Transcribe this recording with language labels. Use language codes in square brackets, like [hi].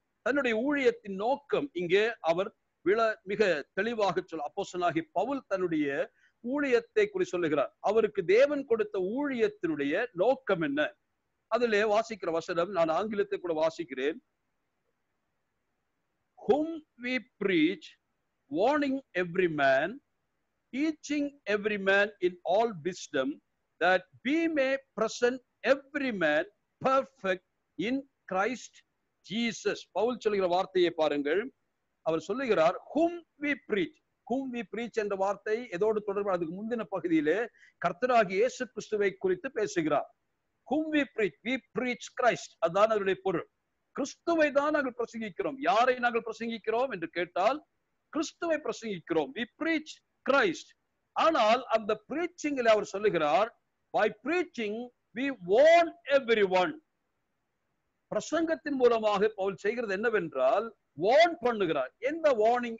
[ta] தன்னுடைய ஊழியத்தின் நோக்கம் இங்கே அவர் மிக தெளிவாக அப்போஸ்தலனாகிய பவுல் தன்னுடைய ஊழியத்தை குறித்து சொல்லுகிறார். அவருக்கு தேவன் கொடுத்த ஊழியத்தினுடைய நோக்கம் என்ன? அதிலே வாசிக்கிற வசனம் நான் ஆங்கிலத்தை கூட வாசிக்கிறேன். [en] Whom we preach, warning every man, teaching every man in all wisdom, that we may present every man perfect in Christ Jesus. [ta] Pavul சொல்லுகிற வார்த்தையை பாருங்கள். அவர் சொல்லுகிறார் [en] whom we preach. whom we preach [ta] என்ற வார்த்தை எதோடு தொடர்பு? அதுக்கு முந்தின பகுதியிலே கர்த்தராகிய இயேசு கிறிஸ்துவை குறித்து பேசுகிறார். [en] whom we preach, we preach Christ. [ta] அதான் அதனுடைய பொருள். கிறிஸ்துவை தான் நாங்கள் பிரசங்கிக்கிறோம். யாரை நாங்கள் பிரசங்கிக்கிறோம் என்று கேட்டால் கிறிஸ்துவை பிரசங்கிக்கிறோம். [en] we preach Christ. [ta] ஆனால் அந்த பிரீச்சிங்ல அவர் சொல்லுகிறார் [en] by preaching we warn everyone. [ta] பிரசங்கத்தின் மூலமாக பவுல் செய்கிறது என்னவென்றால் வார்ன் பண்ணுகிறார். எந்த வார்னிங்?